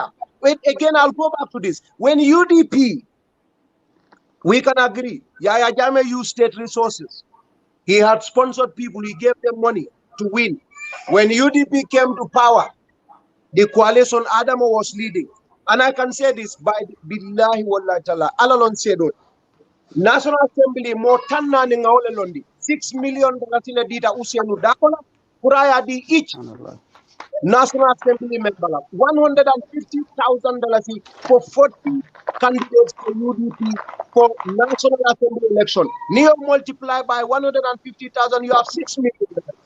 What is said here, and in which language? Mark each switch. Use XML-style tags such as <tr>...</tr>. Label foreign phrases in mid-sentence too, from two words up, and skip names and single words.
<en>Again, I'll go back to this. When UDP, we can agree, Yaya Jame used state resources. He had sponsored people, he gave them money to win. When UDP came to power, the coalition Adamo was leading. And I can say this by</en> <ar>بالله والله تعالى,</ar> <en>Alalon said, National Assembly</en> <man>more tanna ni ngawle londi</man> <en>$6 million</en> <man>ile dita usianu dakola kuraya di</man> <en>each National Assembly member $150,000 for 40 candidates for UDP for National Assembly election. Neo multiply by 150,000, you have 6 million.</en>